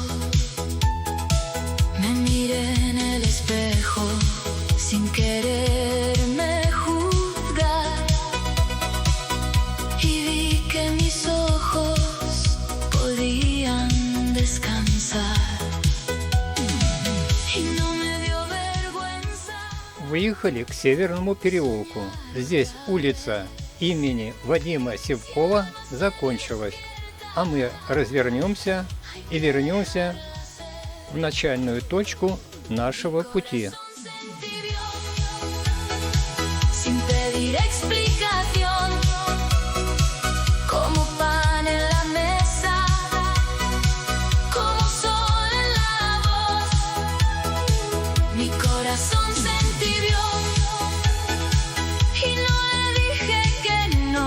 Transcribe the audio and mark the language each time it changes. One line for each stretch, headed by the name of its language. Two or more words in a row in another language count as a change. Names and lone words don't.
Spanish: Me miré en el espejo sin quererme juzgar y vi que mis ojos podían descansar y no me dio vergüenza.
Russian: Выехали к Северному переулку. Здесь улица имени Вадима Сивкова закончилась, а мы развернемся и вернемся в начальную точку нашего пути.
Spanish: Se entibió sin pedir explicación, como pan en la mesa, como sol en la voz. Mi corazón se entibió y no le dije que no.